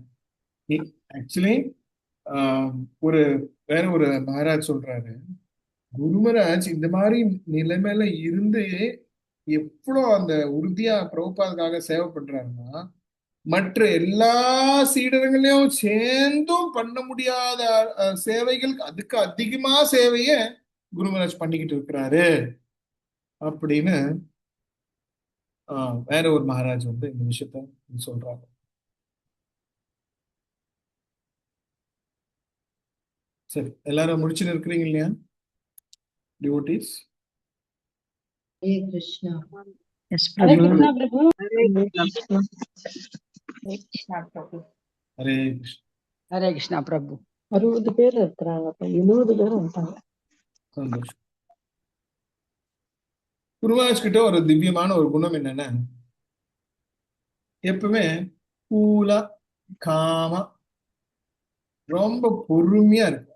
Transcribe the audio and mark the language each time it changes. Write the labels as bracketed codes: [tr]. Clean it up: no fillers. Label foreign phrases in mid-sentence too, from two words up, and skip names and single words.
[ta] ஆக்சுவலி ஒரு வேற ஒரு மகாராஜ் சொல்றாரு, குருமராஜ் இந்த மாதிரி நிலைமையில இருந்து எவ்வளவு அந்த உறுதியா பிரபுபாதுக்காக சேவை பண்றாருன்னா, மற்ற எல்லா சீடர்களையும் சேர்ந்தும் பண்ண முடியாத சேவைகள், அதுக்கு அதிகமா சேவைய குருமராஜ் பண்ணிக்கிட்டு இருக்கிறாரு அப்படின்னு வேற ஒரு மகாராஜ் வந்து இந்த விஷயத்த சொல்றாங்க. சரி, எல்லாரும் முடிச்சுன்னு இருக்கிறீங்க இல்லையா டிவோட்டீஸ்? ஹரே கிருஷ்ணா. Yes, [hi] हरे [en] Prabhu. [hi] कृष्णा प्रभु। [en] Hare Krishna. [hi] हरे कृष्णा प्रभु। [ta] ஹரே கிருஷ்ண. [hi] हरे कृष्णा प्रभु। [ta] 60 பேர் இருக்கிறாங்க, அப்ப 70 பேர் வந்துட்டாங்க. சந்தோஷம். குருராஜ் கிட்ட ஒரு திவ்யமான ஒரு குணம் என்னன்னா, எப்பவுமே கூலா காமா ரொம்ப பொறுமையா இருக்கும்.